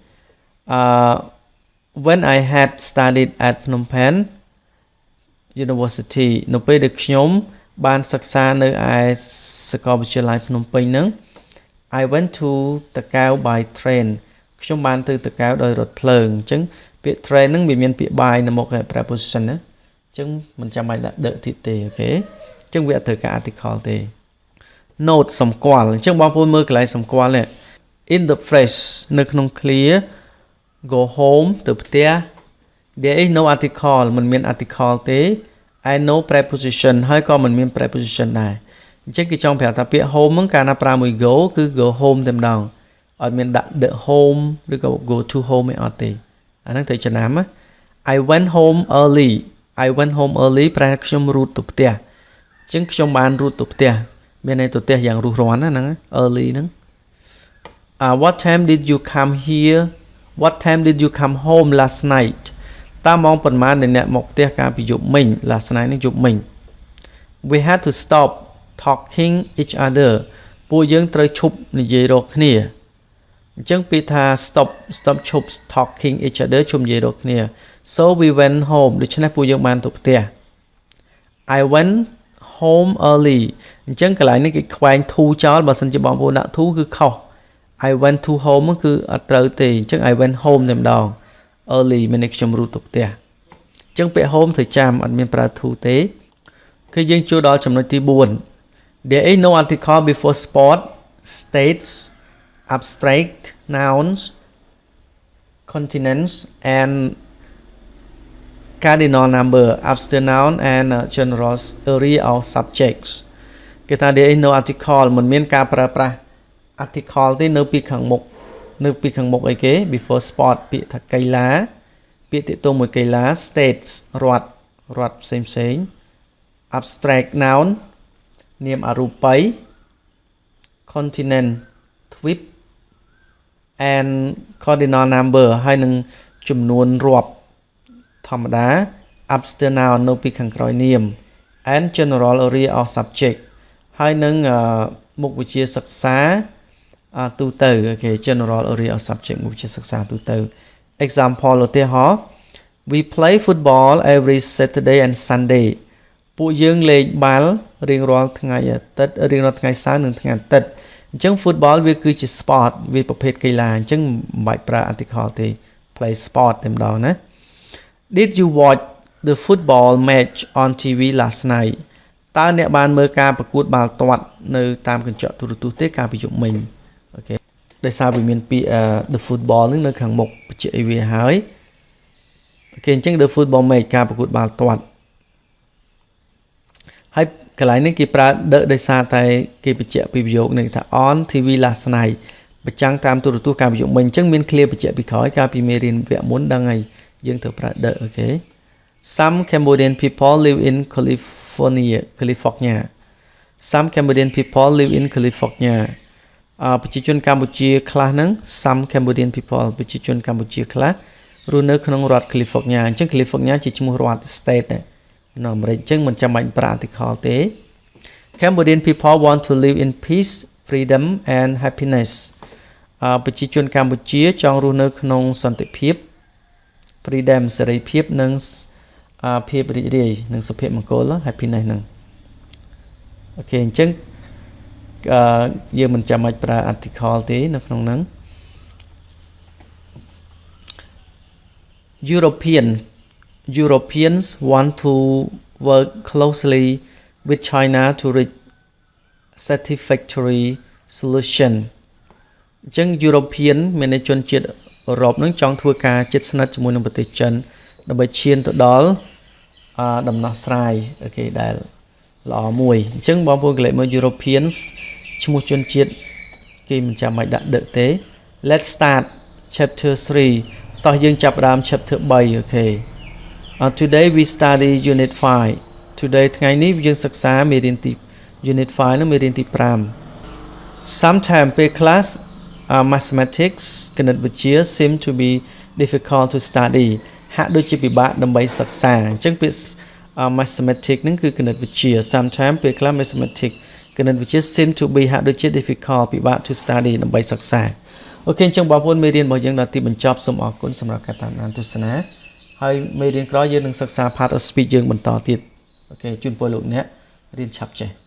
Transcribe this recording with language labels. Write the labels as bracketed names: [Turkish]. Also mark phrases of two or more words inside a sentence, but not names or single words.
[English] when I had studied at Phnom Penh University [Khmer] នៅពេលដែលខ្ញុំបានសិក្សានៅឯសាកលវិទ្យាល័យភ្នំពេញហ្នឹង [English] I went to Takao by train [Khmer] ខ្ញុំបានទៅតាកែវដោយរថភ្លើងអញ្ចឹងពា ក្យ train ហ្នឹងវាមានពាក្យ by នៅមុខ preposition ណាអញ្ចឹងមិនចាំបាច់ដាក់ the ទៀតទេអូខេអញ្ចឹងវាអត់ត្រូវការ article ទេ note សម្គាល់អញ្ចឹង បងប្អូនមើលកន្លែងសម្គាល់នេះ [English] in the flesh [Khmer] នៅក្នុង clear [English] go home [Khmer] ទៅផ្ទះ [English] there is no article [Khmer] មិនមាន article ទេ I [English] know preposition [Khmer] ហើយក៏មិនមាន preposition ដែរអញ្ចឹងគេចង់ប្រាប់ថាពាក្យ home ហ្នឹងកាលណាប្រើមួយ go គឺ [English] go home [Khmer] តែម្ដងអត់មានដាក់ [English] the home [Khmer] ឬក៏ [English] go to home [Khmer] ឯអត់ទេអាហ្នឹងត្រូវចំណាំណា [English] I went home early [Khmer] ប្រែខ្ញុំរត់ទៅផ្ទះអញ្ចឹងខ្ញុំបានរត់ទៅផ្ទះមានន័យទៅផ្ទះយ៉ាងរស់រានណាហ្នឹង early ហ្នឹង [English] what time did you come home last night [Khmer] តើម៉ោងប៉ុន្មានអ្នកមកផ្ទះកាលពីយប់មិញ [English] last night [Khmer] នេះយប់មិញ [English] we had to stop talking each other [Khmer] ពួកយើងត្រូវឈប់និយាយរកគ្នាអញ្ចឹងពាក្យថា stop ឈប់ [English] talking each other [Khmer] ឈប់និយាយរកគ្នា [English] so we went home [Khmer] ដូច្នេះពួកយើងបានទៅផ្ទះ [English] I went home early [Khmer] អញ្ចឹងកន្លែងនេះគេខ្វែង to ចោលបើសិនជាបងប្អូនដាក់ to គឺខុស [English] I went to home [Khmer] គឺអត់ត្រូវទេអញ្ចឹង [English] I went home [Khmer] តែម្ដង early មានន័យខ្ញុំរូបទៅផ្ទះអញ្ចឹងពាក្យ home ត្រូវចាំអត់មានប្រើ to ទេគឺយើងចូលដល់ចំណុចទី4 [English] There is no article before sport states abstract nouns continents and cardinal number abstract noun and general area or subjects [Khmer] គេថា [English] there is no article [Khmer] មិនមានការប្រើប្រាស់ article ទេនៅពីខាង មុខអីគេ [English] before sport [Khmer] ពាក្យថាកីឡាពាក្យទាក់ទងមួយកីឡា states រដ្ឋផ្សេង [English] abstract noun [Khmer] នាមអរូបី continent ទ្វីប [English] and cardinal number [Khmer] ហើយនឹងចំនួនរាប់ធម្មតា [English] abstract noun [Khmer] នៅពីខាងក្រោយ នាម [English] and general area or subject [Khmer] ហើយនឹងមុខវិជ្ជាសិក្សាទូទៅ [English] okay general area or subject [Khmer] មុខវិជ្ជាសិក្សាទូទៅ example ឧទាហរណ៍ [English] we play football every Saturday and Sunday [Khmer] ពួកយើងលេងបាល់រៀងរាល់ថ្ងៃអាទិត្យរៀងរាល់ថ្ងៃសៅរ៍និងថ្ងៃអាទិត្យ អញ្ចឹង football វាគឺជា sport វាប្រភេទកីឡាអញ្ចឹងមិនបាច់ប្រើ article ទេ [English] play sport [Khmer] តែម្ដងណា [English] Did you watch the football match on TV last night [Khmer] តើអ្នកបានមើលការប្រកួតបាល់ទាត់នៅតាមកញ្ចក់ទូរទស្សន៍ទេកាលពីយប់មិញអូខេដោយសារវាមានពាក្យ [English] the football [Khmer] នឹងនៅខាងមុខបញ្ជាក់ឲ្យវាហើយអូខេអញ្ចឹង [English] the football match [Khmer] ការប្រកួតបាល់ទាត់ ហើយកន្លែងនេះគេប្រើ the ដោយសារតែគេបញ្ជាក់ពីប្រយោគនេះថា [English] on TV last night [Khmer] បញ្ចាំងតាមទូរទស្សន៍កាលពីយប់មិញអញ្ចឹងមាន clear បញ្ជាក់ពីក្រោយកាលពីមេ រៀនវគ្គមុនដឹងហើយយើងត្រូវប្រើ the អូខេ [English] Some Cambodian people live in California Some Cambodian people live in California [Khmer] ប្រជាជនកម្ពុជា ខ្លះហ្នឹង [English] Some Cambodian people [Khmer] ប្រជាជនកម្ពុជាខ្លះរស់នៅក្នុងរដ្ឋ California អញ្ចឹង California ជាឈ្មោះរដ្ឋ state នៅអាមេរិកអញ្ចឹងមិនចាំបាច់ប្រើ article ទេ [English] Cambodian people want to live in peace freedom and happiness [Khmer] ប្រជាជនកម្ពុជាចង់រស់នៅក្នុងសន្តិភាព freedom សេរីភាពនិងភាពរីករាយនិងសុភមង្គល happiness ហ្នឹងអូខេអញ្ចឹងយើងមិនចាំបាច់ប្រើ article ទេនៅក្នុងហ្នឹង [English] Europeans want to work closely with China to reach satisfactory solution [Khmer] អញ្ចឹង European មានន័យជនជាតិអឺរ៉ុបនឹងចង់ធ្វើការជិតស្និទ្ធជាមួយនឹងប្រទេសចិនដើម្បីឈានទៅដល់ដំណោះស្រាយអូខេ ដែលល្អមួយអញ្ចឹងបងប្អូនកន្លែងមើល Europeans ឈ្មោះជនជាតិគេមិនចាំបាច់ដាក់ដឹកទេ [English] Let's start chapter 3 [Khmer] តោះយើងចាប់ផ្ដើម [English] chapter 3 [Khmer] អូ ខេ [English] Today we study unit 5 [Khmer] Today ថ្ងៃនេះយើងសិក្សាមេរៀនទី [English] unit 5 [Khmer] និងមេរៀនទី5 Sometimes ពេលខ្លះ mathematics គណិតវិទ្យា [English] seem to be difficult to study [Khmer] ហាក់ដូចជាពិបាកដើម្បីសិក្សាអញ្ចឹងពាក្យ mathematics ហ្នឹងគឺគណិតវិទ្យា sometimes ពេលខ្លះ mathematics គណិតវិទ្យា [English] seem to be [Khmer] ហាក់ដូចជា difficult ពិបាក [English] to study [Khmer] ដើម្បីសិក្សាអូខេអញ្ចឹងបងប្អូនមេរៀនរបស់យើងដល់ទីបញ្ចប់សូមអរគុណសម្រាប់ការតាមដានទស្សនាហើយមេរៀនក្រោយយើងនឹងសិក្សា [English] part of speech [Khmer] យើងបន្តទៀតអូខេជូនពរលោកអ្នករៀនឆាប់ចេះ